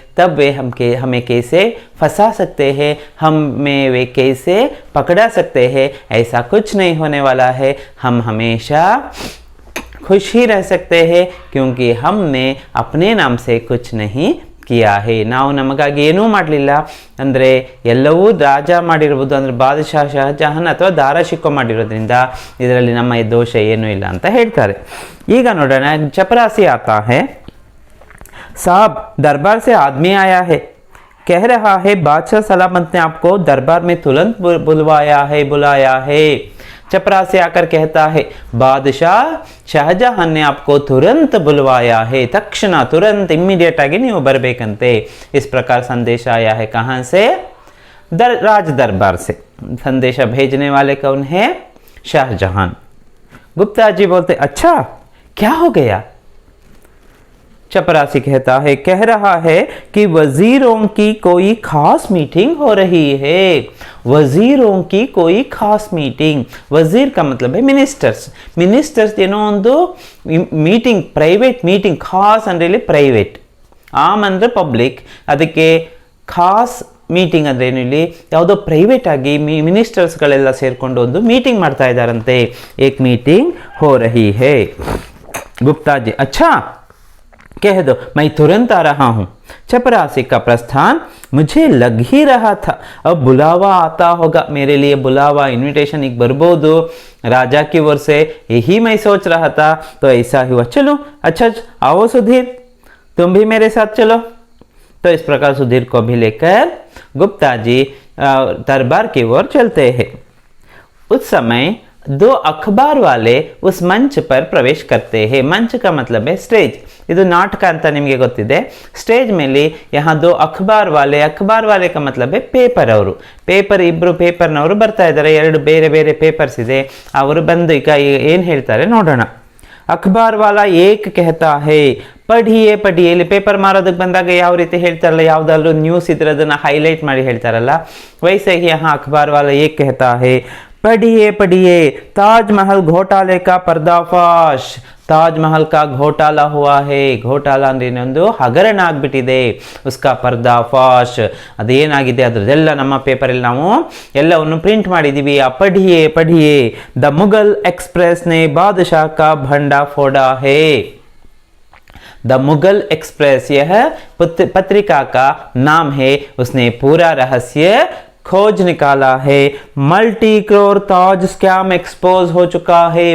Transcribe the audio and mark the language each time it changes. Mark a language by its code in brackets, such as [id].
[hi] तब वे हमें कैसे फंसा सकते हैं, हमें वे कैसे पकड़ा सकते हैं। ऐसा कुछ नहीं होने वाला है, हम हमेशा खुश ही रह सकते हैं क्योंकि हमने अपने नाम से कुछ नहीं किया है। [kn] ನಾವು ನಮಗಾಗಿ ಏನೂ ಮಾಡಲಿಲ್ಲ, ಅಂದರೆ ಎಲ್ಲವೂ ರಾಜ ಮಾಡಿರಬಹುದು, ಅಂದರೆ ಬಾದಶಾ ಶಹಜಹಾನ್ ಅಥವಾ ದಾರಾ ಶಿಕೋಹ್ ಮಾಡಿರೋದ್ರಿಂದ ಇದರಲ್ಲಿ ನಮ್ಮ ದೋಷ ಏನೂ ಇಲ್ಲ ಅಂತ ಹೇಳ್ತಾರೆ। ಈಗ ನೋಡೋಣ, ಚಪರಾಸಿ [hi] आता है, साहब दरबार से आदमी आया है, कह रहा है बादशाह सलामत ने आपको दरबार में तुरंत बुलाया है। चपरासी आकर कहता है बादशाह शाहजहां ने आपको तुरंत बुलवाया है, तक्षण तुरंत इमीडिएट आगे नहीं बरबेकंते। इस प्रकार संदेश आया है। कहां से? राज दरबार से। संदेशा भेजने वाले कौन है? शाहजहां। गुप्ता जी बोलते अच्छा क्या हो गया? चपरासी कहता है, कह रहा है कि वजीरों की कोई खास मीटिंग हो रही है। वजीरों की कोई खास मीटिंग, वजीर का मतलब है मिनिस्टर्स [kn] ಏನೋ ಒಂದು ಮೀಟಿಂಗ್, ಪ್ರೈವೇಟ್ ಮೀಟಿಂಗ್, ಖಾಸ್ ಅಂದ್ರೆ ಪ್ರೈವೇಟ್, ಆಮ್ ಅಂದ್ರೆ ಪಬ್ಲಿಕ್, ಅದಕ್ಕೆ ಖಾಸ್ ಮೀಟಿಂಗ್ ಅಂದ್ರೆ ಏನು, ಇಲ್ಲಿ ಯಾವುದೋ ಪ್ರೈವೇಟ್ ಆಗಿ ಮಿನಿಸ್ಟರ್ಸ್ಗಳೆಲ್ಲ ಸೇರ್ಕೊಂಡು ಒಂದು ಮೀಟಿಂಗ್ ಮಾಡ್ತಾ ಇದ್ದಾರಂತೆ। [hi] एक मीटिंग हो रही है। गुप्ता जी अच्छा कह दो, मैं तुरंत आ रहा हूं। चपरासी का प्रस्थान मुझे लग ही रहा था, अब बुलावा आता होगा, मेरे लिए बुलावा, इनविटेशन एक बरबोदो राजा की ओर से, यही मैं सोच रहा था, तो ऐसा हुआ। चलो अच्छा आओ सुधीर, तुम भी मेरे साथ चलो। तो इस प्रकार सुधीर को भी लेकर गुप्ता जी दरबार की ओर चलते हैं। उस समय दो अखबार वाले उस मंच पर प्रवेश करते हैं। मंच का मतलब है स्टेज, [kn] ಇದು ನಾಟಕ ಅಂತ ನಿಮಗೆ ಗೊತ್ತಿದೆ। ಸ್ಟೇಜ್ ಮೇಲೆ [hi] यहाँ दो अखबार वाले का मतलब है [kn] ಪೇಪರ್ ಅವರು, ಇಬ್ರು ಪೇಪರ್ನವರು ಬರ್ತಾ ಇದ್ದಾರೆ, ಎರಡು ಬೇರೆ ಬೇರೆ ಪೇಪರ್ಸ್ ಇದೆ, ಅವರು ಬಂದು ಈಗ ಏನು ಹೇಳ್ತಾರೆ ನೋಡೋಣ। [hi] अखबार वाला एक कहता है पढ़िए [kn] ಇಲ್ಲಿ ಪೇಪರ್ ಮಾರೋದಕ್ಕೆ ಬಂದಾಗ ಯಾವ ರೀತಿ ಹೇಳ್ತಾರಲ್ಲ, ಯಾವುದಾದ್ರೂ ನ್ಯೂಸ್ ಇದ್ರೆ ಅದನ್ನ ಹೈಲೈಟ್ ಮಾಡಿ ಹೇಳ್ತಾರಲ್ಲ, [hi] वैसे ही यहाँ अखबार वाला एक कहता है पढ़िए पढ़िए, ताजमहल घोटाले का पर्दाफाश। ताजमहल का घोटाला हुआ है, [kn] घोಟಾಲ ಅಂದ್ರೆ ಇನ್ನೊಂದು ಹಗರಣ ಆಗ್ಬಿಟ್ಟಿದೆ, [hi] उसका पर्दाफाश। [kn] ಅದೇನಾಗಿದೆ ಅದರದೆಲ್ಲ ನಮ್ಮ ಪೇಪರಲ್ಲಿ ನಾವು ಎಲ್ಲವನ್ನು ಪ್ರಿಂಟ್ ಮಾಡಿದೀವಿ। [hi] पढ़िए पढ़िए, द मुगल एक्सप्रेस ने बादशाह का भंडा फोड़ा है। द मुगल एक्सप्रेस यह पत्रिका का नाम है, उसने पूरा रहस्य खोज निकाला है। मल्टी क्रोर ताज स्कैम एक्सपोज हो चुका है।